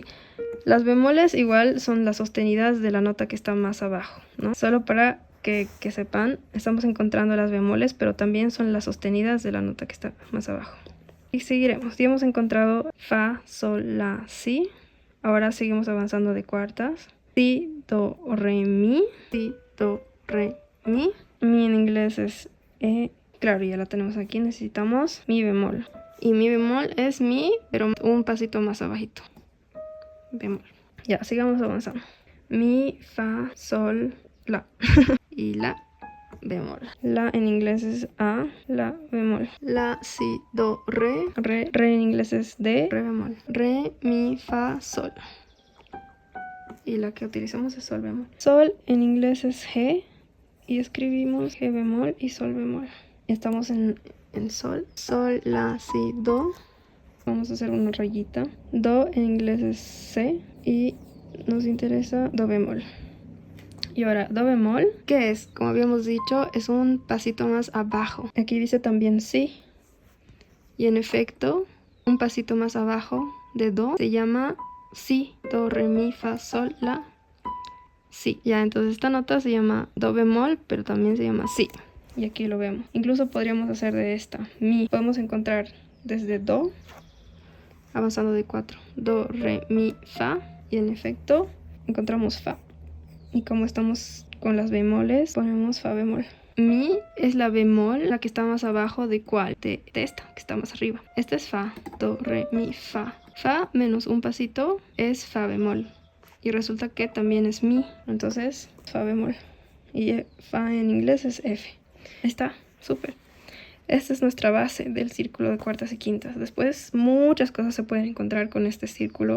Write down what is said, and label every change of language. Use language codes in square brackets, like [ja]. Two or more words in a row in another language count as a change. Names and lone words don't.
[es] Las bemoles igual son las sostenidas de la nota que está más abajo, ¿no? Solo para que sepan, estamos encontrando las bemoles, pero también son las sostenidas de la nota que está más abajo. Y seguiremos. Ya hemos encontrado fa, sol, la, si. Ahora seguimos avanzando de cuartas. Si, do, re, mi. Si, do, re, mi. Mi en inglés es E. Claro, ya la tenemos aquí. Necesitamos mi bemol. Y mi bemol es mi, pero un pasito más abajito. Bemol. Ya, sigamos avanzando. Mi, fa, sol, la. Y la bemol. La en inglés es A, la bemol. La, si, do, re. Re en inglés es D, re bemol. Re, mi, fa, sol. Y la que utilizamos es sol bemol. Sol en inglés es G. Y escribimos G bemol y sol bemol. Estamos en sol. Sol, la, si, do. Vamos a hacer una rayita. Do en inglés es C y nos interesa do bemol. Y ahora, do bemol, ¿qué es? Como habíamos dicho, es un pasito más abajo. Aquí dice también si. Y en efecto, un pasito más abajo de do se llama si. Do, re, mi, fa, sol, la, si. Ya, entonces esta nota se llama do bemol, pero también se llama si. Y aquí lo vemos. Incluso podríamos hacer de esta, mi. Podemos encontrar desde do, avanzando de 4. Do, re, mi, fa. Y en efecto, encontramos fa. Y como estamos con las bemoles, ponemos fa bemol. Mi es la bemol, la que está más abajo de cuál, de esta, que está más arriba. Esta es fa, do, re, mi, fa. Fa menos un pasito es fa bemol. Y resulta que también es mi, entonces fa bemol. Y fa en inglés es F. Está, súper. Esta es nuestra base del círculo de cuartas y quintas. Después muchas cosas se pueden encontrar con este círculo.